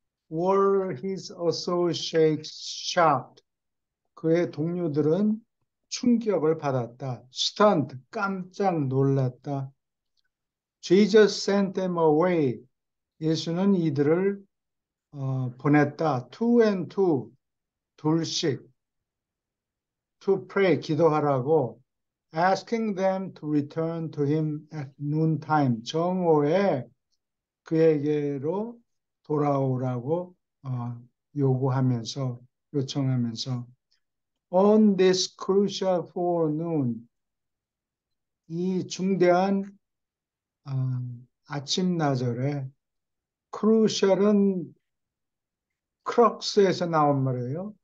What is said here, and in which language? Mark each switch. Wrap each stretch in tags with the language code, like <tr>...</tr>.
<en>Were his associates shocked?</en> <ko>그의 동료들은 충격을 받았다.</ko> <en>Stunned.</en> <ko>깜짝 놀랐다.</ko> <en>Jesus sent them away.</en> <ko>예수는 이들을 보냈다.</ko> <en>Two and two.</en> <ko>둘씩.</ko> <en>To pray.</en> <ko>기도하라고.</ko> <en>asking them to return to him at noontime.</en> <ko>정오에 그에게로 돌아오라고 요구하면서 요청하면서</ko> <en>on this crucial forenoon</en> <ko>이 중대한 아침나절에 crucial은 크럭스에서 나온 말이에요.</ko>